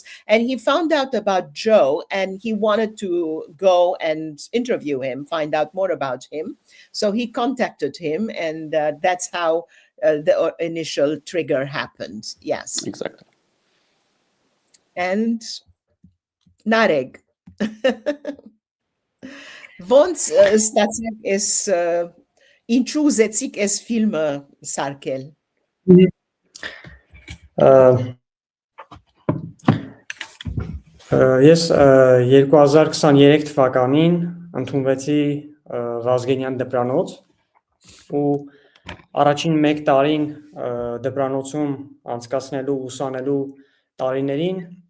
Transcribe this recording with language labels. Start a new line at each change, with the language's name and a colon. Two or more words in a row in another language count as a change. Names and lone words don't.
English: And he found out about Joe and he wanted to go and interview him, find out more about him. So he contacted him, and that's how the initial trigger happened. Yes. Exactly. And Narek.
Armenian: Ոնց ստացեք այս ինչու ուզեցիք այս ֆիլմը սարքել։ Ես 2023 թվականին ընդունվեցի Ղազգենյան դպրանոց ու առաջին 1 տարին դպրանոցում անցկացնելու ուսանելու տարիներին